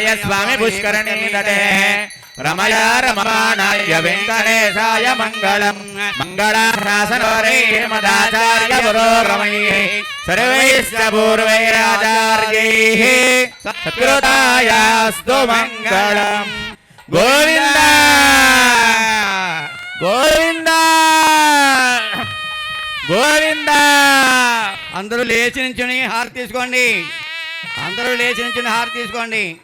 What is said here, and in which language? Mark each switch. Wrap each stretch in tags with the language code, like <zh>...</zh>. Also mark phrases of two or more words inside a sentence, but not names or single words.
<sa>स्वामी पुष्करणीतटे रमया रममाणाय वेङ्कटेशाय मङ्गलम् मङ्गलाशासनोरेर्मदाचार्य पुरोगमैः सर्वैश्च पूर्वैराचार्यैः सत्कृतायास्तु मङ्गलम् गोविन्द गोविन्द గోవింద.</sa> <te>అందరూ లేచి నించుని హారతి తీసుకోండి. అందరూ లేచి నించుని హారతి తీసుకోండి.</te>